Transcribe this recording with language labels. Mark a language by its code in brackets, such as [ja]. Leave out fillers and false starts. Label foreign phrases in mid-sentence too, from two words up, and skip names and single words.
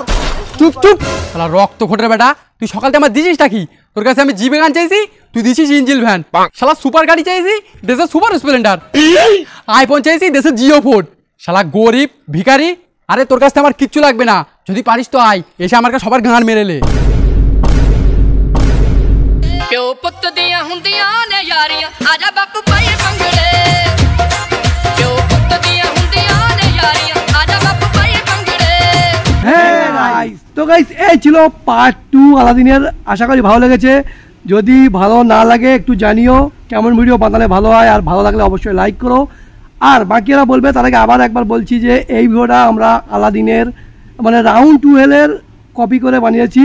[bn] চুপ চুপ, শালা রক্ত খোটের বেটা, তুই সকাল থেকে আমার দিছিসটা কি? তোর কাছে আমি জিপে গান চাইছি, তুই দিছিস ইঞ্জিল ভ্যান। শালা সুপার গাড়ি চাইছি, দেশের সুপার স্প্লেন্ডার। আইফোন চাইছি, দেশের জিও ফোন। শালা গরিব ভিখারি। আরে তোর কাছে আমার কিচ্ছু লাগবে না, যদি পারিস তো আয়, এসে আমার কাছে সবার গান মেরেলে। [pa] ਪਿਓ ਪੁੱਤ ਦੀਆਂ ਹੁੰਦੀਆਂ ਨੇ ਯਾਰੀਆਂ ਆਜਾ ਬਾਪੂ ਪਾਈਏ ਪੰਗੜੇ ਪਿਓ ਪੁੱਤ ਦੀਆਂ ਹੁੰਦੀਆਂ ਨੇ ਯਾਰੀਆਂ ਆਜਾ ਬਾਪੂ ਪਾਈਏ ਪੰਗੜੇ [bn] হ্যাঁ গাইস, তো গাইস এই ছিল পার্ট 2 আলাদিনের। আশা করি ভালো লেগেছে। যদি ভালো না লাগে একটু জানিও, কেমন ভিডিও বানালে ভালো হয়, আর ভালো লাগলে অবশ্যই লাইক করো। আর বাকিরা বলবে, তার আগে আবার একবার বলছি যে এই ভিডিওটা আমরা আলাদিনের মানে রাউন্ড 12 এর কপি করে বানিয়েছি।